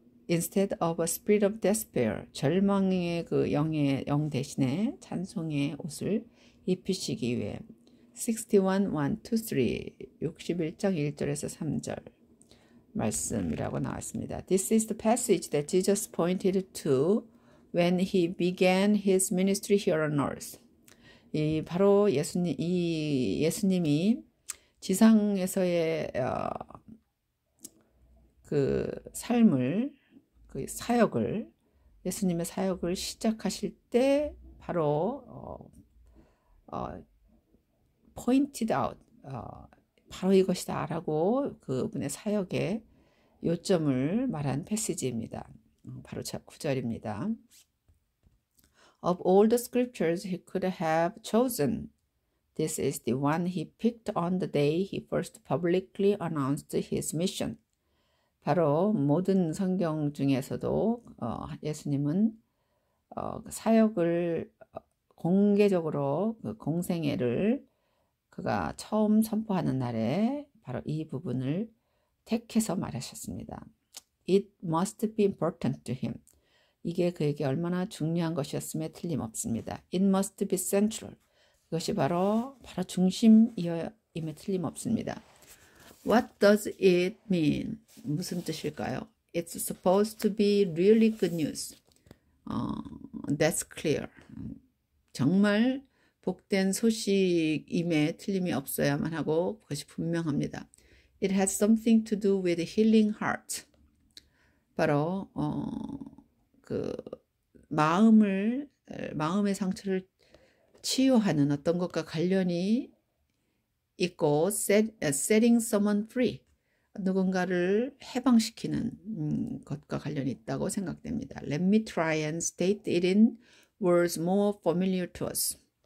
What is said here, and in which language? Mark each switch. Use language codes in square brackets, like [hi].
[en] instead of a spirit of despair, [ko] 절망의 그 영 대신에 찬송의 옷을 입히시기 위해, 61, 1, 2, 3, 61장 1절에서 3절 말씀이라고 나왔습니다. [en] This is the passage that Jesus pointed to when he began his ministry here on earth. [ko] 바로 예수님이 지상에서의 그 삶을, 그 사역을, 예수님의 사역을 시작하실 때 바로 [en] pointed out, [ko] 바로 이것이다 라고 그분의 사역의 요점을 말한 패시지입니다. 바로 9절입니다. [en] Of all the scriptures he could have chosen, this is the one he picked on the day he first publicly announced his mission. [ko] 바로 모든 성경 중에서도 예수님은 사역을 공개적으로 그 공생애를 그가 처음 선포하는 날에 바로 이 부분을 택해서 말하셨습니다. [en] It must be important to him. [ko] 이게 그에게 얼마나 중요한 것이었음에 틀림없습니다. [en] It must be central. [ko] 이것이 바로 중심이임에 틀림없습니다. [en] What does it mean? [ko] 무슨 뜻일까요? [en] It's supposed to be really good news. That's clear. [ko] 정말 복된 소식임에 틀림이 없어야만 하고 그것이 분명합니다. [en] It has something to do with healing heart. [ko] 바로 그 마음의 상처를 치유하는 어떤 것과 관련이 있고, [en] setting someone free, [ko] 누군가를 해방시키는 것과 관련이 있다고 생각됩니다. [en] Let me try and state it in words more familiar to us.